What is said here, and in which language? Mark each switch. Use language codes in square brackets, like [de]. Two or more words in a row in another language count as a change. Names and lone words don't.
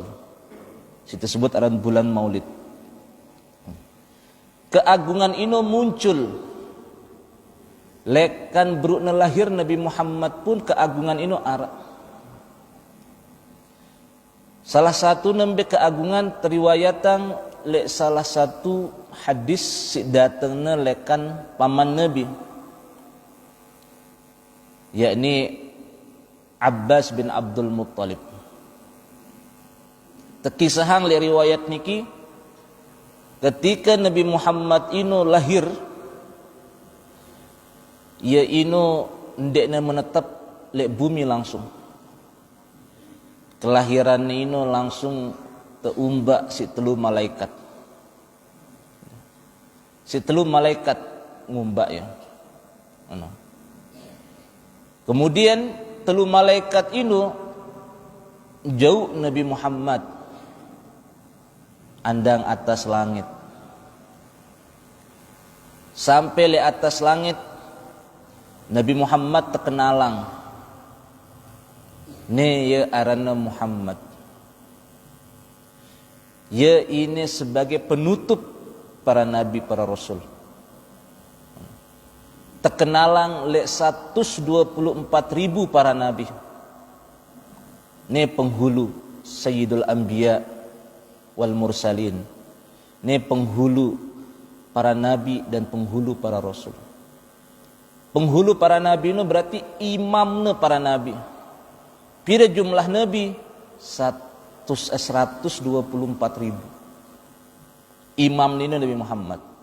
[sas] Si tersebut aran bulan Maulid. Keagungan ini muncul lekan berukna lahir Nabi Muhammad pun keagungan ini arak. Salah satu nembe keagungan teriwayatan le salah satu hadis si datangna lekan paman Nabi, yakni Abbas bin Abdul Muttalib. Tekisahang le riwayat niki ketika Nabi Muhammad ino lahir, ia ino ndekna menetap le bumi langsung. Kelahiran ino langsung teumbak si telu malaikat. Si telu malaikat ngumbak ya. Kemudian telu malaikat ino jauh Nabi Muhammad andang atas langit. Sampai le atas langit Nabi Muhammad terkenalang. Ne ya arana Muhammad. [id] Ya ini sebagai penutup para nabi, para rasul. [sas] Terkenalang le 124.000 para nabi. Ne penghulu [ar] سيد الأنبياء والمرسلين. [id] Ne penghulu para nabi dan penghulu para rasul. Penghulu para nabi itu berarti imamnya para nabi. [sas] Pira jumlah nabi 124.000. [id] Imam ini Nabi Muhammad.